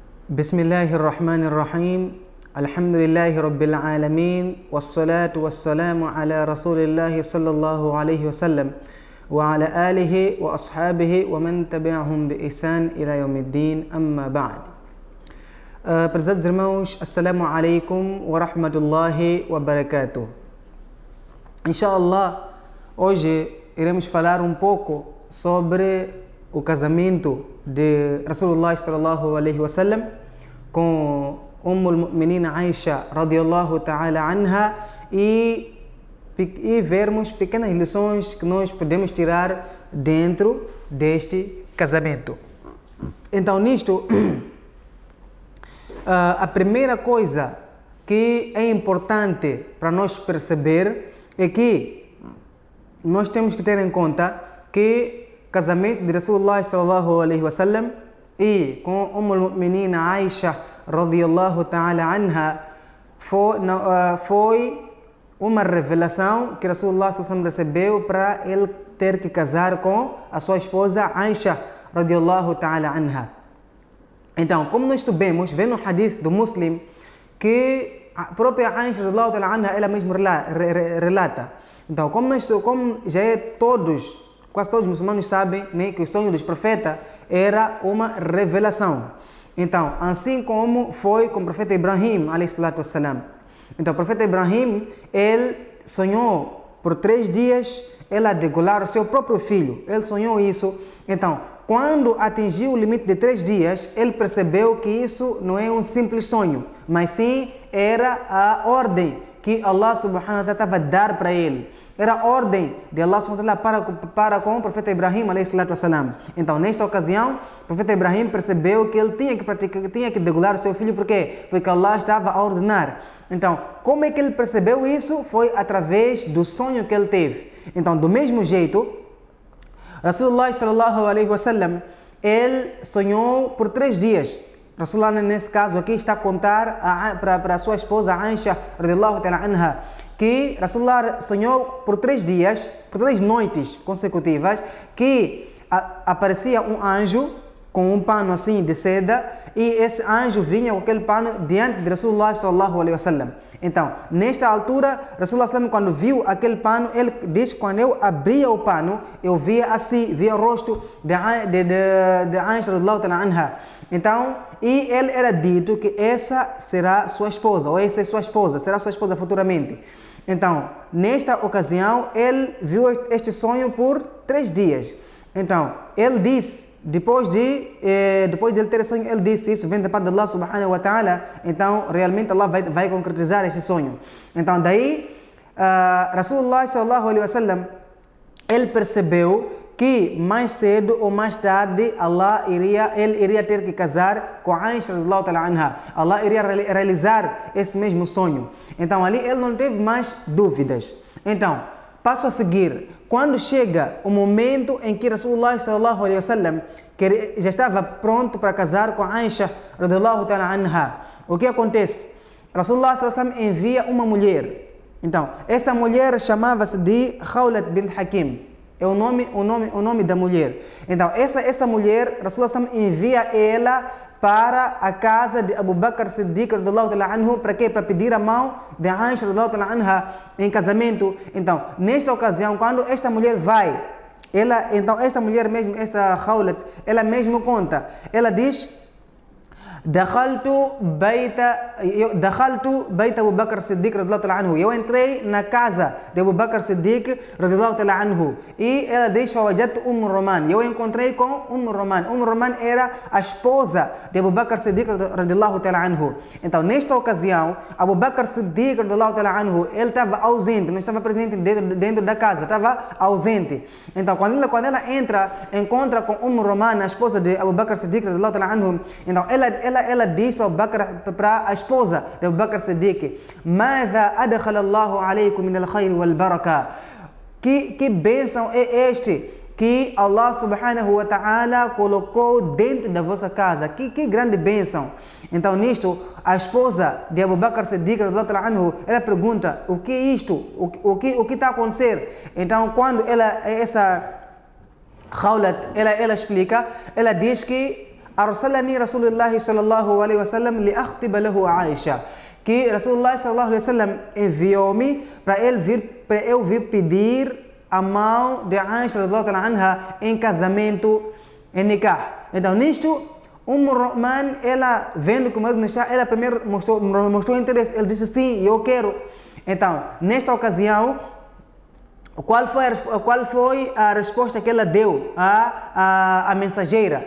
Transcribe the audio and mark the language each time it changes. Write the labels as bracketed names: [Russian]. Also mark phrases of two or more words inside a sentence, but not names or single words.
[Arabic] بسم الله الرحمن الرحيم الحمد لله رب العالمين والصلاة والسلام على رسول الله صلى الله عليه وسلم وعلى آله وأصحابه ومن تبعهم بإحسان إلى يوم الدين أما بعد. [Portuguese] Prezados irmãos, [Arabic] السلام عليكم ورحمة الله وبركاته. [Portuguese] Inshallah, hoje iremos falar um pouco sobre o casamento de Rasulullah [Arabic] صلى الله عليه وسلم [Portuguese] com [Arabic] أم المؤمنين [Portuguese] Aisha [Arabic] رضي الله تعالى عنها [Portuguese] e vermos pequenas lições que nós podemos tirar dentro deste casamento. Então, nisto, a primeira coisa que é importante para nós perceber é que nós temos que ter em conta que o casamento de Rasulullah [Arabic] صلى الله عليه وسلم [Portuguese] e com [Arabic] أم المؤمنين [Portuguese] Aisha [Arabic] رضي الله تعالى عنها [Portuguese] foi uma revelação que Rasulullah [Arabic] صلى الله عليه وسلم [Portuguese] recebeu para ele ter que casar com a sua esposa Aisha [Arabic] رضي الله تعالى عنها. [Portuguese] Então, como nós sabemos, vem no hadith do Muslim que a própria Aisha [Arabic] رضي الله تعالى عنها [Portuguese] ela mesma relata. Então, como já é quase todos os muçulmanos sabem, né, que o sonho dos profetas era uma revelação. Então, assim como foi com o profeta Ibrahim, [Arabic] عليه الصلاة والسلام. [Portuguese] Então, o profeta Ibrahim, ele sonhou por 3 dias, ele degolar o seu próprio filho. Ele sonhou isso. Então, quando atingiu o limite de 3 dias, ele percebeu que isso não é um simples sonho, mas sim era a ordem que [Arabic] الله سبحانه وتعالى [Portuguese] estava a dar para ele. Era a ordem de [Arabic] الله سبحانه وتعالى [Portuguese] para com o profeta Ibrahim [Arabic] عليه الصلاة والسلام. [Portuguese] Então, nesta ocasião, o profeta Ibrahim percebeu que ele tinha que degolar o seu filho. Por quê? Porque Allah estava a ordenar. Então, como é que ele percebeu isso? Foi através do sonho que ele teve. Então, do mesmo jeito, [Arabic] رسول الله صلى الله عليه وسلم, [Portuguese] ele sonhou por 3 dias. Rasulullah, nesse caso aqui, está a contar para a sua esposa Aisha [Arabic] رضي الله تعالى عنها, [Portuguese] que Rasulullah sonhou por 3 dias, por 3 noites consecutivas, que aparecia um anjo com um pano assim de seda, e esse anjo vinha com aquele pano diante de Rasulullah [Arabic] صلى الله عليه وسلم. [Portuguese] Então, nesta altura, [Arabic] رسول الله صلى الله, [Portuguese] quando viu aquele pano, ele diz que quando eu abria o pano, eu via assim, via o rosto de Aisha [Arabic] رضي الله تعالى عنها. [Portuguese] Então, e ele era dito que essa será sua esposa, ou essa é sua esposa, será sua esposa futuramente. Então, nesta ocasião, ele viu este sonho por 3 dias. Então, ele disse, depois de ele ter sonho, ele disse isso, vem da parte de [Arabic] الله سبحانه وتعالى, [Portuguese] então, realmente Allah vai concretizar esse sonho. Então, daí, [Arabic] رسول الله صلى الله عليه وسلم, [Portuguese] ele percebeu que mais cedo ou mais tarde ele iria ter que casar com Aisha [Arabic] رضي الله تعالى عنها. [Portuguese] Allah iria realizar esse mesmo sonho. Então ali ele não teve mais dúvidas. Então, passo a seguir. Quando chega o momento em que Rasulullah [Arabic] صلى الله عليه وسلم [Portuguese] já estava pronto para casar com Aisha [Arabic] رضي الله تعالى عنها, [Portuguese] o que acontece? Rasulullah [Arabic] صلى الله عليه وسلم [Portuguese] envia uma mulher. Então, essa mulher chamava-se de Khawlat bint Hakim. É o nome da mulher. Então, essa mulher, Rasulullah envia ela para a casa de Abu Bakr Siddiq [Arabic] رضي الله تعالى عنه. [Portuguese] Para quê? Para pedir a mão de Aisha [Arabic] رضي الله تعالى عنها [Portuguese] em casamento. Então, nesta ocasião, quando esta mulher vai, então esta mulher mesmo, esta Khawlat, ela mesmo conta. Ela diz: [Arabic] دخلت بيت أبو بكر صديق رضي الله تعالى عنه. [Portuguese] Eu entrei na casa de Abu Bakr Siddiq [Arabic] رضي الله تعالى عنه. [Portuguese] E ela diz: [Arabic] فوجدت رومان. [Portuguese] Eu encontrei com Roman. Roman era a esposa de Abu Bakr Siddiq [Arabic] رضي الله تعالى عنه. [Portuguese] Então, nesta ocasião, [Arabic] أبو بكر صديق رضي الله تعالى عنه, [Portuguese] ele estava ausente, não estava presente dentro da casa, estava ausente. Então, quando ela encontra com Roman, a esposa de Abu Bakr Siddiq [Arabic] رضي الله تعالى عنه, [Portuguese] então ela diz para a esposa de Abu Bakr Siddiq: [Arabic] ماذا أدخل الله عليكم من الخير والبركة. [Portuguese] Que bênção é este que [Arabic] الله سبحانه وتعالى [Portuguese] colocou dentro da vossa casa? Que grande bênção. Então, nisto, a esposa de Abu Bakr Siddiq anhu, ela pergunta: o que é isto? O que está a acontecer? Então, quando essa Khawlat, ela explica, ela diz que [Arabic] أرسلني رسول الله صلى الله عليه وسلم لأخطب له عائشة. [Portuguese] Que Rasulullah [Arabic] صلى الله عليه وسلم [Portuguese] enviou-me para eu vir pedir a mão de Aisha [Arabic] رضي الله تعالى عنها [Portuguese] em casamento, em nikah. Então nisto, Roman, ela vendo que o marido não está, ela primeiro mostrou interesse, ele disse sim, eu quero. Então, nesta ocasião, qual foi a resposta que ela deu à mensageira?